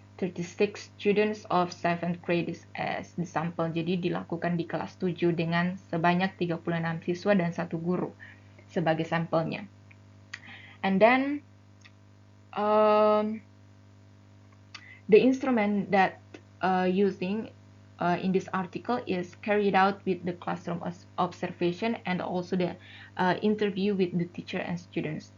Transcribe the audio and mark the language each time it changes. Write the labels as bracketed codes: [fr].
[en] 36 students of 7th grade as the sample. [id] Jadi dilakukan di kelas 7 dengan sebanyak 36 siswa dan 1 guru sebagai sampelnya. [en] And then the instrument that using in this article is carried out with the classroom observation and also the interview with the teacher and students.